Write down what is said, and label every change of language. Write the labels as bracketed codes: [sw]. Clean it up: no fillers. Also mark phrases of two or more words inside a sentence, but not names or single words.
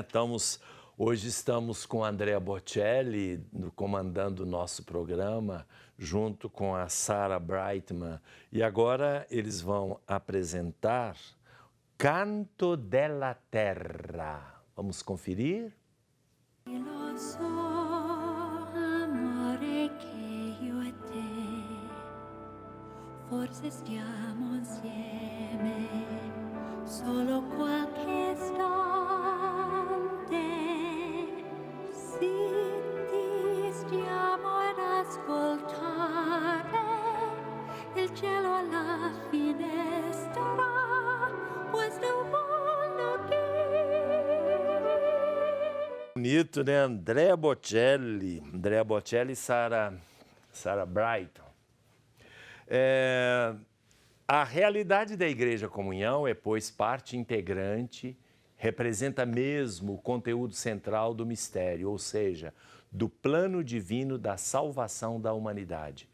[pt] Hoje estamos com a Andrea Bocelli comandando o nosso programa, junto com a Sarah Brightman. E agora eles vão apresentar Canto della Terra. Vamos conferir? [it] Lo so, amore, che io e te forse stiamo insieme solo qualche istante. Zitti stiamo ad ascoltare il cielo alla finestra, questo mondo che [pt] Bonito, né? Andrea Bocelli e Sarah Brightman. A realidade da Igreja Comunhão é, pois, parte integrante, representa mesmo o conteúdo central do mistério, ou seja, do plano divino da salvação da humanidade.